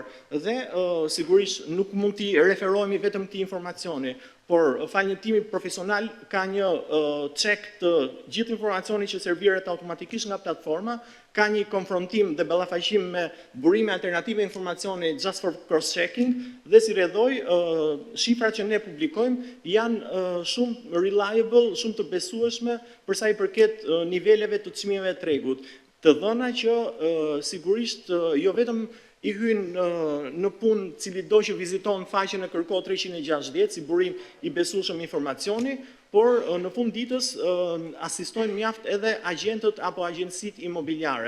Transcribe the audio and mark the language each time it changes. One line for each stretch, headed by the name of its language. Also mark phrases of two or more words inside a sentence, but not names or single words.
Albanian: Dhe sigurisht nuk mund t'i referohemi vetëm këtij informacioni, por fal një timi profesional ka një check të gjithë informacioni që serviret automatikisht nga platforma, ka një konfrontim dhe ballafaqim me burime alternative informacioni
English: just for cross-checking,
Albanian: dhe si rrjedhoj, shifrat që ne publikojmë janë shumë reliable, shumë të besueshme për sa i përket niveleve të çmimeve të tregut. Të dhëna që sigurisht jo vetëm i hynë në punë cili do që viziton faqen e Kërko 360 si burim i besueshëm informacioni, por në fund ditës asistojnë mjaft edhe agjentët apo agjencitë imobiliare.